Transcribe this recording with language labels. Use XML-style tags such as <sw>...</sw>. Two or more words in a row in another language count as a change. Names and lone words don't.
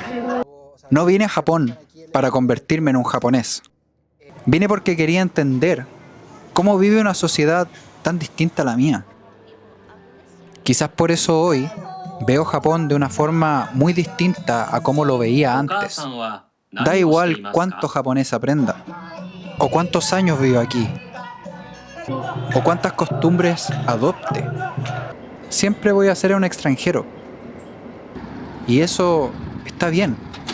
<es>No vine a Japón para convertirme en un japonés. Vine porque quería entender cómo vive una sociedad tan distinta a la mía. Quizás por eso hoy veo Japón de una forma muy distinta a como lo veía</es> <ja>お母</ja> <es>antes.</es> <ja>さんは</ja> <es>Da</es> <ja>何をしてい</ja> <es>igual</es> <ja>ます</ja> <es>cuánto</es> <ja>か？</ja> <es>japonés aprenda, o cuántos años vivo aquí, o cuántas costumbres adopte. Siempre voy a ser un extranjero. Y eso está bien.</es>